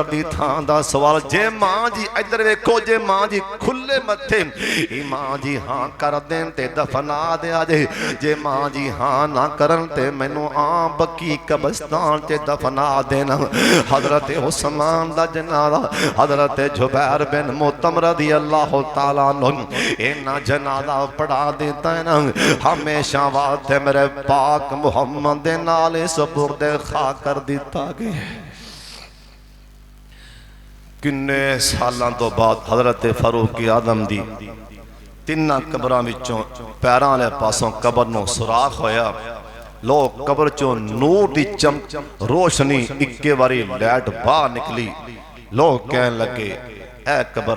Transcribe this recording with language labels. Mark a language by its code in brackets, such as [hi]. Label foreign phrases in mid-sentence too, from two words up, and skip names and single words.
[pa] دی تھاں دا سوال جے ماں جی ادھر ویکھو جے ماں جی کھلے متھے ماں جی ہاں کر دین تے دفنا دے جے ماں جی ہاں نہ کرن تے مینوں آ بقیع قبرستان تے دفنا دینا حضرت عثمان دا جنازہ حضرت زبیر بن مطعم [ar] رضي الله تعالى عنه [pa] اینا جنازہ پڑھا دیتا ہے نا ہمیشہ واسطے میرے پاک محمد دے نال سپرد خاک کر دتا گیا کنے سالوں توں بعد حضرت فاروق آدم دی تناں قبراں وچوں پیراں والے پاسوں قبر نوں سوراخ ہویا لوگ قبر چوں نور دی چمک روشنی اکے باری لائٹ باہر نکلی لوگ کہن لگے اے قبر